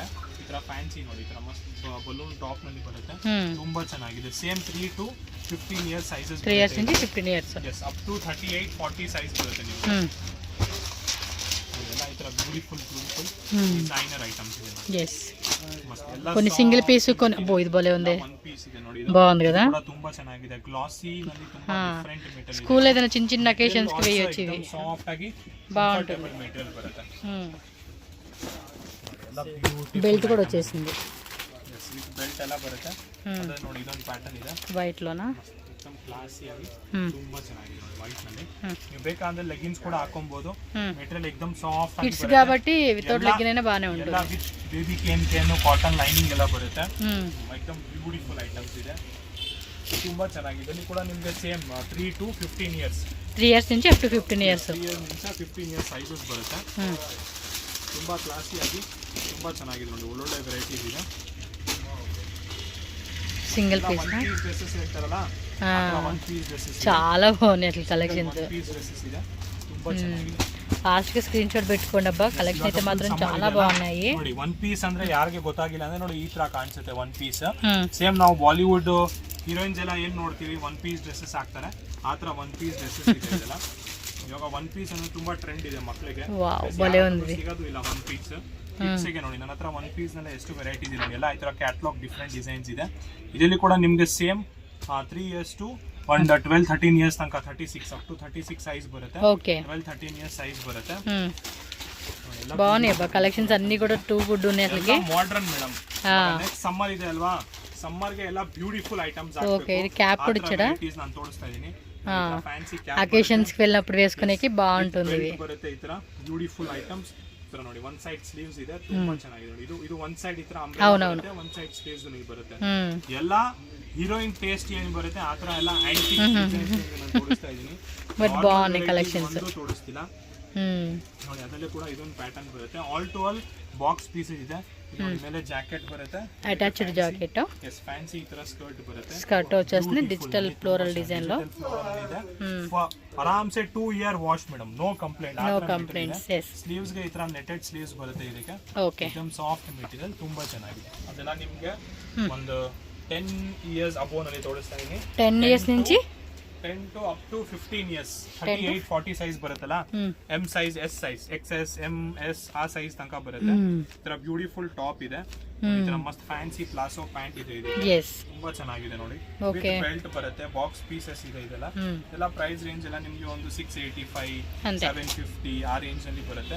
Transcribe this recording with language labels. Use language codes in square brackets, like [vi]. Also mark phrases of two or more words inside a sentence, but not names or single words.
[kn] ಈ ತರ ಫ್ಯಾನ್ಸಿ ನೋಡಿ, ಈ ತರ ಮಸ್ತ್ ಬಲೂನ್ ಟಾಪ್ ನಲ್ಲಿ ಬರುತ್ತೆ. ತುಂಬಾ ಚೆನ್ನಾಗಿದೆ. [en] same 3 to 15 years sizes. [te] 3 ಇಯರ್ಸ್ నుంచి 15 ಇಯರ್ಸ್. [kn] ಎಸ್, ಅಪ್ ಟು 38-40 ಸೈಜ್ ಬರುತ್ತೆ ನೀವು. ಎಲ್ಲ ಈ ತರ [en] beautiful designer items [kn] ಇದೆ. [en] yes [te] కొన్ని సింగిల్ పీస్ కొన్ని ఇది భలే ఉంది, బాగుంది కదా. [kn] ತುಂಬಾ ಚೆನ್ನಾಗಿದೆ, ಗ್ಲಾಸಿ ನಲ್ಲಿ ತುಂಬಾ [en] different material. [te] స్కూల్ ఏదైనా చిన్న అకేషన్స్ కి వేయొచ్చు. ఇది [kn] సాఫ్ట్ ఆಗಿ [te] బాగుంటుంది. [kn] మెటీరియల్ బರುತ್ತೆ. [te] బెల్ట్ కూడా వచ్చేసింది. [kn] ಬೆಲ್ಟ್ ಎಲ್ಲ ಬರುತ್ತೆ. ಅದೇ ನೋಡಿ ಇದೊಂದು ಪ್ಯಾಟರ್ನ್ ಇದೆ [te] ವೈಟ್ ಲೋನಾ, [kn] एकदम ಕ್ಲಾಸಿ ಆಗಿ ತುಂಬಾ ಚೆನ್ನಾಗಿದೆ ನೋಡಿ ವೈಟ್ ನಲ್ಲಿ. ನೀವು ಬೇಕಾದ್ರೆ ಲೆಗಿನ್ಸ್ ಕೂಡ ಹಾಕೊಬಹುದು. ಮೆಟೀರಿಯಲ್ [hi] एकदम [kn] ಸಾಫ್ಟ್ ಆಗಿ [te] కిడ్స్ కాబట్టి [en] without legging [te] అయినా బానే ఉంటుంది. [kn] ಎಲ್ಲ ವಿತ್ [en] baby cane cotton lining [kn] ಎಲ್ಲ ಬರುತ್ತೆ. एकदम [en] beautiful items [kn] ಇದೆ, ತುಂಬಾ ಚೆನ್ನಾಗಿದೆ. ಇದರಲ್ಲಿ ಕೂಡ ನಿಮಗೆ ಸೇಮ್ 3 to 15 ಇಯರ್ಸ್. 3 ಇಯರ್ಸ್ నుంచి ಅಪ್ ಟು 15 ಇಯರ್ಸ್. 3 ಇಯರ್ಸ್ ನಿಂದ 15 ಇಯರ್ಸ್ ಸೈಜಸ್ ಬರುತ್ತೆ. ತುಂಬಾ ಕ್ಲಾಸಿ ಆಗಿ ತುಂಬಾ ಚೆನ್ನಾಗಿದೆ ನೋಡಿ, ಒಳ್ಳೊಳ್ಳೆ ವೆರೈಟೀಸ್ ಇದೆ. [te] సింగిల్ పీస్ డ్రెస్సెస్ ಹೇಳ್ತಾರಲ್ಲ, 1 పీస్ డ్రెస్సెస్ చాలా బాగున్నాయి అసలు కలెక్షన్స్. [kn] 1 పీస్ డ్రెస్సెస్ ಇದೆ, ತುಂಬಾ ಚೆನ್ನಾಗಿದೆ. [te] లాస్ట్ కి స్క్రీన్ షాట్ పెట్టుకోండి అబ్బా, కలెక్షన్ అయితే మాత్రం చాలా బాగున్నాయి. [kn] ನೋಡಿ 1 ಪೀಸ್ ಅಂದ್ರೆ ಯಾರಿಗೆ ಗೊತ್ತಾಗಿಲ್ಲ ಅಂದ್ರೆ ನೋಡಿ ಈ ತರ ಕಾಣಿಸುತ್ತೆ 1 ಪೀಸ್. ಸೇಮ್ ನಾವು ಬಾಲಿವುಡ್ ಹೀರೋಯಿನ್ಸ್ ಎಲ್ಲ ಏನ್ ನೋಡ್ತೀವಿ 1 ಪೀಸ್ ಡ್ರೆಸ್ಸಸ್ ಹಾಕ್ತಾರೆ, ಆ ತರ 1 ಪೀಸ್ ಡ್ರೆಸ್ಸಸ್ ಇದೆ ಇದೆಲ್ಲ. ಇವಾಗ 1 ಪೀಸ್ ಅಂದ್ರೆ ತುಂಬಾ ಟ್ರೆಂಡ್ ಇದೆ ಮಕ್ಕಳಿಗೆ. [te] ಭಲೇ ఉంది. [kn] ಸಿಗೋದು ಇಲ್ಲ 1 ಪೀಸ್. ಕಿಡ್ಸ್ಗೆ ನೋಡಿ ನನ್ನ ಹತ್ರ 1 ಪೀಸ್ ನಲ್ಲಿ ಎಷ್ಟು ವೆರೈಟೀಸ್ ಇದೆ ನೋಡಿ. ಎಲ್ಲ ಈ ತರ ಕ್ಯಾಟಲಾಗ್ ಡಿಫರೆಂಟ್ ಡಿಸೈನ್ಸ್ ಇದೆ. ಇದರಲ್ಲಿ ಕೂಡ ನಿಮಗೆ ಸೇಮ್ 3 ಇಯರ್ಸ್ ಟು 12-13 ಇಯರ್ಸ್ ತನಕ 36 ಅಪ್ ಟು 36 ಸೈಜ್ ಬರುತ್ತೆ. [te] ఓకే [kn] 12-13 ಇಯರ್ಸ್ సైజ్ బರುತ್ತೆ. [te] బాగున్నాయి అబ్బా కలెక్షన్స్ అన్ని కూడా టూ గుడ్ ఉన్నాయి అసలుకి. మోడర్న్ మేడం, నెక్స్ట్ సమ్మర్ ಇದೆ ಅಲ್ವಾ, సమ్మర్ ಗೆ ಎಲ್ಲ ಬ್ಯೂಟಿಫುಲ್ ಐಟಮ್ಸ್ ಹಾಕಬೇಕು. ఓకే ఇది క్యాప్ కూడా ఇచ్చాడా, [kn] ನಾನು ತೋರಿಸ್ತಾ ಇದೀನಿ. ಫ್ಯಾನ್ಸಿ [te] అకేషన్స్ కి వెళ్ళినప్పుడు వేసుకునేకి బాగుంటుంది. ఇది [kn] ಬರುತ್ತೆ ಈ ತರ [en] beautiful items. [kn] ತರ ನೋಡಿ 1 ಸೈಡ್ ಸ್ಲೀವ್ಸ್ ಇದೆ, ತುಂಬಾ ಚೆನ್ನಾಗಿದೆ ನೋಡಿ. ಇದು 1 ಸೈಡ್ ಈ ತರ ಅಂಬ್ರೆಲಾ ಬರುತ್ತೆ, 1 ಸೈಡ್ ಸ್ಲೀವ್ಸ್ ನಲ್ಲಿ ಬರುತ್ತೆ. ಎಲ್ಲ ಹೀರೋಯಿನ್ ಟೇಸ್ಟ್ ಏನು ಬರುತ್ತೆ ಆ ತರ ಎಲ್ಲ ಆಂಟಿಕ್ ಡಿಸೈನ್ಸ್ ನಾನು ತೋರಿಸ್ತಾ ಇದೀನಿ. [te] ಬಟ್ ಬಾగున్నాయి ಕಲೆಕ್ಷన్స్ [kn] ತೋರಿಸ್ತಿಲ್ಲ ನೋಡಿ. ಅದರಲ್ಲಿ ಕೂಡ ಇದೊಂದು ಪ್ಯಾಟರ್ನ್ ಬರುತ್ತೆ. ಆಲ್ ಟು ಆಲ್ ಬಾಕ್ಸ್ ಪೀಸ್ ಇದೆ. ಮೇಲೆ ಜಾಕೆಟ್ ಬರುತ್ತೆ, [en] attached jacket. [kn] ಎಸ್ ಫ್ಯಾನ್ಸಿ ಈ ತರ ಸ್ಕರ್ಟ್ ಬರುತ್ತೆ. [te] ಸ್ಕರ್ಟ್ వచ్చేస్తుంది [en] digital floral design [te] లో. [hi] आराम से [kn] 2 year ವಾಶ್ ಮೇಡಮ್, [en] no complaint. no complaints. [kn] ಎಸ್ ಸ್ಲೀವ್ಸ್ ಗೆ ಈ ತರ ನೆಟೆಡ್ ಸ್ಲೀವ್ಸ್ ಬರುತ್ತೆ ಇದಕ್ಕೆ. ಓಕೆ, एकदम ಸಾಫ್ಟ್ ಮೆಟೀರಿಯಲ್, ತುಂಬಾ ಚೆನ್ನಾಗಿದೆ. ಅದೆಲ್ಲ ನಿಮಗೆ ಒಂದು 10 years ಅಬೋವ್ ನಲ್ಲಿ ತೋರಿಸ್ತಾ ಇದೀನಿ. [te] 10 years నుంచి [kn] 10 to up to 15 years 38 40 ಸೈಜ್ ಬರುತ್ತಲ್ಲ, ಎಂ ಸೈಜ್, ಎಸ್ ಸೈಜ್, ಎಕ್ಸ್ಎಸ್, ಎಂ ಎಸ್ ಆ ಸೈಜ್ ತನಕ ಬರುತ್ತೆ. ಈ ತರ ಬ್ಯೂಟಿಫುಲ್ ಟಾಪ್ ಇದೆ, ಈ ತರ ಮಸ್ತ್ ಫ್ಯಾನ್ಸಿ [en] palazzo pant [kn] ಇದೆ ಇದು. ಎಸ್, ತುಂಬಾ ಚೆನ್ನಾಗಿದೆ ನೋಡಿ. ಓಕೆ, ಬೆಲ್ಟ್ ಬರುತ್ತೆ, ಬಾಕ್ಸ್ ಪೀಸಸ್ ಇದೆ ಇದೆಲ್ಲ. ಎಲ್ಲ [en] price range [kn] ಎಲ್ಲ ನಿಮಗೆ ಒಂದು 685 750 ಆ ರೇಂಜ್ ಅಲ್ಲಿ ಬರುತ್ತೆ.